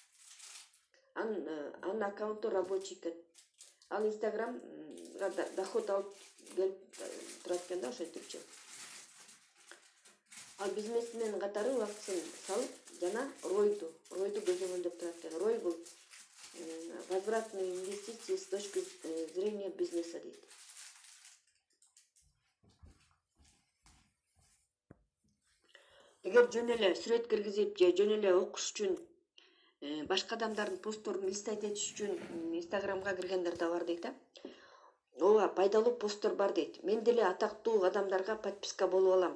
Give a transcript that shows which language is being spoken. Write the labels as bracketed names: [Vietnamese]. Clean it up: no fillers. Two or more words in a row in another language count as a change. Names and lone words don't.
[Kyrgyz] Анын аккаунту рабочий экен. Ал Instagramга доход алып келип турат экен да, ошентипчи. Ал бизнесмен катары убактысын салып жана ройду көзөмөлдөп турат экен. Рой бул [Russian] возвратные инвестиции с точки зрения бизнеса [Kyrgyz] дейт. Эгер жөн эле сүрөт киргизип же жөн эле окуш үчүн, башка адамдардын постторун листать этиш үчүн Instagramга киргендер да бар дейт. Ооба, пайдалуу посттор бар дейт. Мен деле атактуу адамдарга подписка болуп алам.